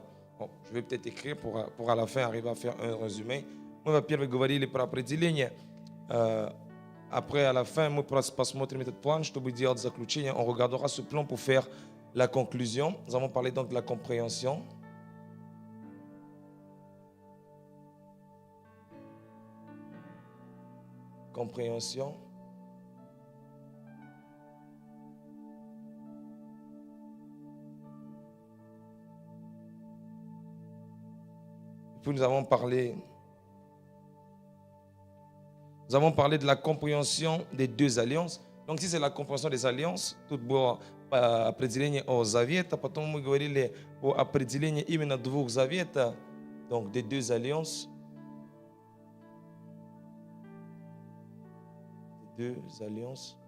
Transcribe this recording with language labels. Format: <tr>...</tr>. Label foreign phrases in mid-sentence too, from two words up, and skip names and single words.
<fr>Bon, je vais peut-être écrire pour à la fin arriver à faire un résumé.</fr> <ru>Мы, во-первых, говорили про определение.</ru> <fr>Après, à la fin,</fr> <ru>мы просто посмотрим этот план, чтобы делать заключение.</ru> <fr>On regardera ce plan pour faire la conclusion. Nous avons parlé donc de la compréhension. Compréhension. Puis nous avons parlé de la compréhension des deux alliances. Donc, si c'est la compréhension des alliances,</fr> <ru>тут было определение о завета, потом мы говорили о определении именно двух завета,</ru> <fr>donc des deux alliances. Deux alliances.</fr>